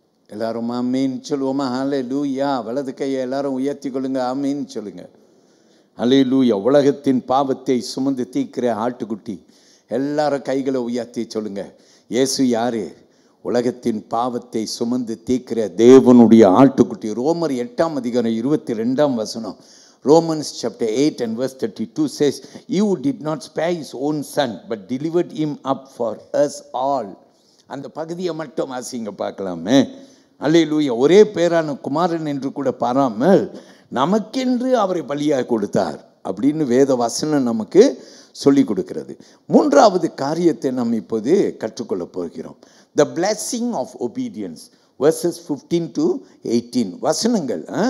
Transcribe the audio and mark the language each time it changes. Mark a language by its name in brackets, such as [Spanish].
[Tamil] எல்லாரும் ஆமீன் சொல்லுவோமா? ஹல்லேலூயா. வலது கையை எல்லாரும் உயர்த்தி கொள்ளுங்க. ஆமீன் சொல்லுங்க. ஹல்லேலூயா. உலகத்தின் பாவத்தை சுமந்து தீர்க்கிற ஆட்டுக்குட்டி. எல்லாரும் கைகளை உயர்த்தி சொல்லுங்க. இயேசு யாரு? உலகத்தின் பாவத்தை சுமந்து தீர்க்கிற தேவனுடைய ஆட்டுக்குட்டி. [English] ரோமர் 8:22 Romans chapter 8 and verse 32 says, "You did not spare his own son, but delivered him up for us all." [Tamil] அந்த பகுதியை மட்டும் வாசிங்க பார்க்கலாமே. அல்லேலூயா. ஒரே பேரான குமாரன் என்று கூட பாராமல் நமக்கென்று அவரை பலியாக கொடுத்தார் அப்படின்னு வேத வசனம் நமக்கு சொல்லி கொடுக்கிறது. மூன்றாவது காரியத்தை நாம் இப்போது கற்றுக்கொள்ள போகிறோம். [English] The blessing of obedience, verses 15 to 18 வசனங்கள்.